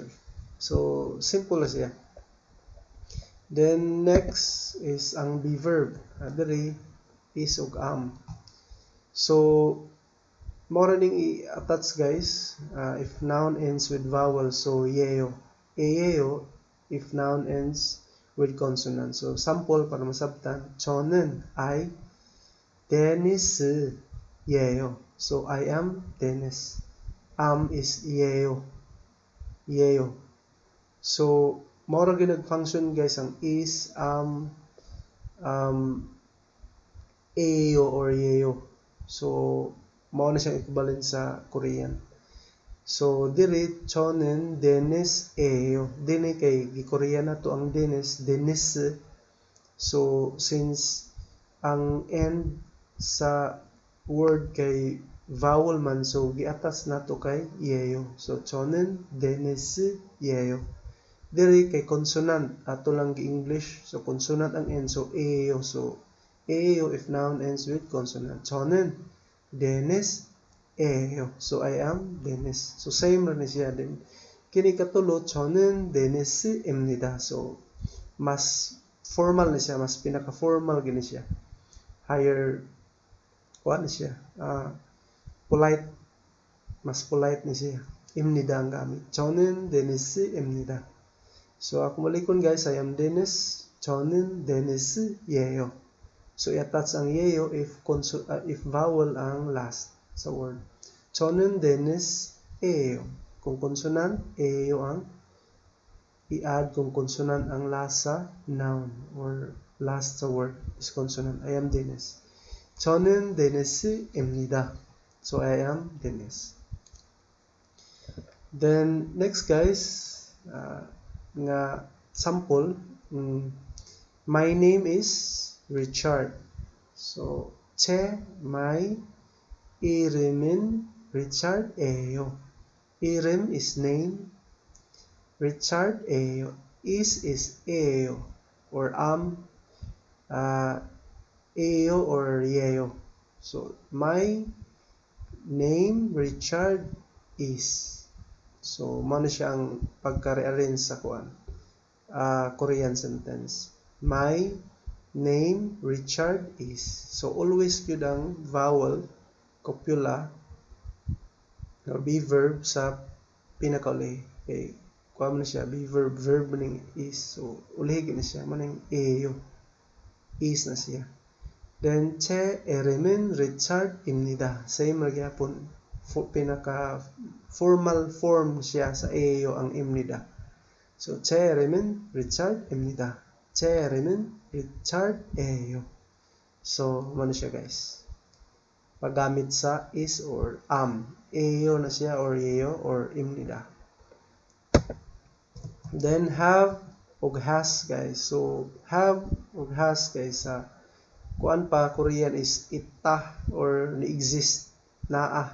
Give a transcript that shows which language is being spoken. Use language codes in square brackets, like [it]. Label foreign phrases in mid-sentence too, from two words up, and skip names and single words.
[ceb] So simple na siya. [en] Then next is [ceb] ang [en] be verb. [ceb] Diri is ug am. So more ning i-attach guys, [en] if noun ends with vowel, [ceb] so yeyo. [en] Yeyo if noun ends with consonant. [ceb] So sample para masabtan, [ko] 저는 I 데니스예요. [en] So I am Dennis. Am is yeyo. [ko] Yeyo. [ceb] So more gyud function guys ang is, eyo or yeyo. So mao na siyang equivalent sa Korean. So diri [ko] 저는 데니스예요. [ceb] Dini kay gi-Korean na to ang Dennis. So since ang end sa word kay vowel man, so gi-attach na to kay yeyo. [ko] So 저는 데니스예요. [ceb] Diri kay consonant ato lang gi-English. [en] So consonant ang end, so eyo. So eyo if noun ends with consonant. [ko] 저는 데니스예요. [en] So I am Dennis. [ceb] So same rin siya din. Kini katulo, [ko] 저는 데니스입니다. [ceb] So mas formal na siya, mas pinaka-formal gini siya. Higher na siya. Polite. Mas polite ni siya. 입니다 ang gamit. [ko] 저는 데니스입니다. [ceb] So ako malikon guys, [en] I am Dennis. [ko] 저는 데니스예요. [ceb] So i-attach ang yeyo if vowel ang last sa word. [ko] 저는 데니스예요. [ceb] Kung consonant, eyo ang i-add kung consonant ang last sa noun or last sa word is consonant. [en] I am Dennis. [ko] 저는 데니스입니다. [en] So I am Dennis. Then next guys, nga sample, my name is Richard. So my 이름은 Richard예요. 이름 is name, Richard예요. is 예요 or 예요 or 예요. So my name Richard is. [ceb] So mano siya ang pagka-rearrange sa Korean sentence. [en] My name Richard is. [ceb] So always gyud ang vowel, [en] copula or be verb [ceb] sa pinakauli. Okay, kuha mo na siya be verb ning is. So ulihin na siya maning eyo. Is na siya. Then [ko] 제 이름은 Richard입니다. [ceb] Same ra gyapon. Pinaka formal form siya sa eyo ang imnida. [ko] So 제 이름은 Richard입니다. 제 이름은 Richard예요. [ceb] So mano siya guys. Paggamit sa is or eyo na siya or yeyo or imnida. Then have ug has guys. So have ug has guys kuan pa Korean is ita or ni-exist naa.